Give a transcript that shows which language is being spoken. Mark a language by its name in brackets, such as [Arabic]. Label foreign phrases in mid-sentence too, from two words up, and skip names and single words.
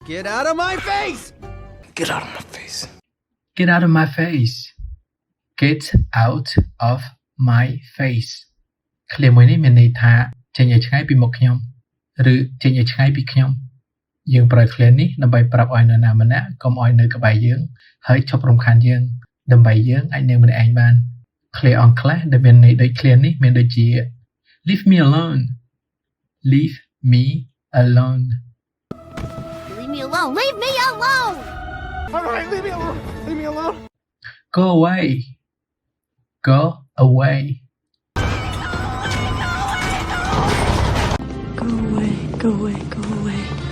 [English] Get out of my face! Get out of my face. Get out of my face. Get out of my face [Khmer] ឃ្លាមួយនេះមានន័យថាចេញឲ្យឆ្ងាយពីមុខខ្ញុំឬចេញឲ្យឆ្ងាយពីខ្ញុំយើងប្រើឃ្លានេះដើម្បីប្រាប់ឲ្យនរណាម្នាក់កុំឲ្យនៅក្បែរយើងហើយឈប់រំខានយើងដើម្បីយើងអាចនៅម្នាក់ឯងបានឃ្លាអង់គ្លេសដែលមានន័យដូចឃ្លានេះមានដូចជា [English] Leave me alone Leave me alone Leave me alone! Leave me alone! Alright, leave me alone! Leave me alone! Go away Go away Go away, go away, go away.